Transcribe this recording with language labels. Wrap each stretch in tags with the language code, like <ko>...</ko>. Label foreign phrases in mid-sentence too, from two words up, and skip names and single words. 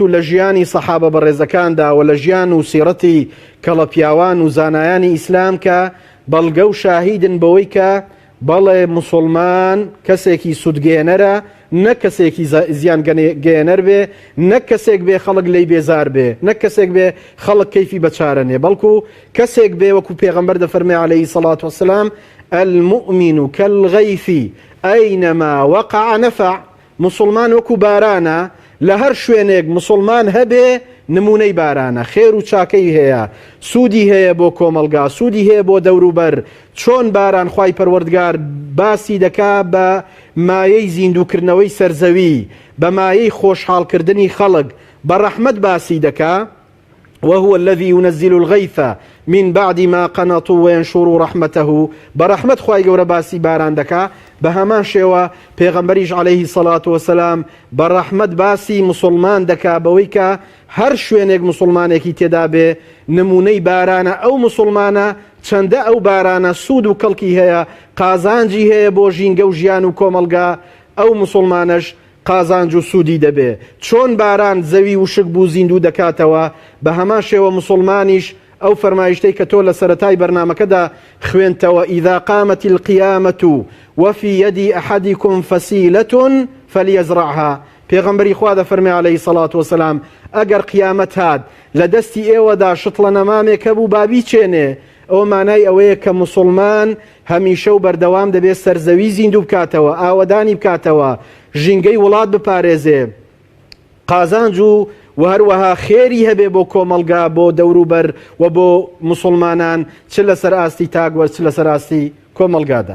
<ckb>و لە ژیانی سەحابە بەڕێزەکاندا و لە ژیان و سیرەتی کەڵەپیاوان و زانایانی ئیسلام کە بەڵگە و شاهیدن بەوەی کە بەڵێ مسلمان کەسێکی سودگێنەرە نەک کەسێکی زیان گەێنەر بێ نەک کەسێک بێ خەڵک لی بێزار بێ نەک کەسێک بێ خەڵک کەیفی بەچارەنێ بەڵکو کەسێک بێ وەکو پێغەمبەر دەفەرمێ</ckb> <ar>عەلەیهی سەڵات وەسەلام المؤمن كالغيث أينما وقع نفع</ar> <ckb>مسلمان وەکو بارانە لە هەر شوێنێک مسلمان هەبێ نمونەی بارانە، خێر و چاکەی هەیە، سوودی هەیە بۆ کۆمەلگا، سوودی هەیە بۆ دەوروبەر. چۆن باران خوای پەروەردگار باسی دەکا بە مایەی زیندووکردنەوەی سەرزەوی، بە مایەی خۆشحاڵکردنی خەڵک، بە ڕەحمەت باسی دەکا.</ckb> <ar>وهو الذي ينزل الغيث من بعد ما قنطوا وينشر رحمته.</ar> <ckb>برحمت خواهي گەورە باسی باران دەکا. بە هەمان شێوە پێغەمبەریش</ckb> <ar>عليه الصلاة والسلام</ar> <ckb>بەڕەحمەت باسی مسلمان دەکا بەوەی کە هەر شوێنێک مسلمانێکی تێدا بێ نمونەی بارانە. ئەو مسلمانە چەندە ئەو بارانە سوود و کەڵکی هەیە، قازانجی هەیە بۆ ژینگە و ژیان و کۆمەلگا، ئەو مسلمانش قازانج و سوودی دەبێ. چۆن باران زەوی وشک بوو زیندوو دەکاتەوە، بە هەمان شێوە مسلمانیش ئەو فەرمایشتەی کە تۆ لە سەرەتای بەرنامەکەدا خوێنتەوە،</ckb> <ar>ئیذا قامت القیامة وفي يد أحدكم فسيلة فليزرعها.</ar> <ckb>پێغەمبەری خوا دەفەرمێ</ckb> <ar>عليه الصلاة والسلام</ar> <ckb>ئەگەر قیامەت هات لە دەستی ئێوەدا شتڵە نەمامێک هەبوو بابی چێنێ. ئەوە مانای ئەوەیە کە مسلمان هەمیشە و بەردەوام دەبێت سەرزەوی زیندوو بکاتەوە، ئاوەدانی بکاتەوە، ژینگەی وڵات بپارێزێ، قازانج و هەروەها خێری هەبێ بۆ کۆمەلگا، بۆ دەوروبەر و بۆ مسلمانان، چ لەسەر ئاستی تاگوەر چ لەسەر ئاستی کۆمەلگادا.</ckb>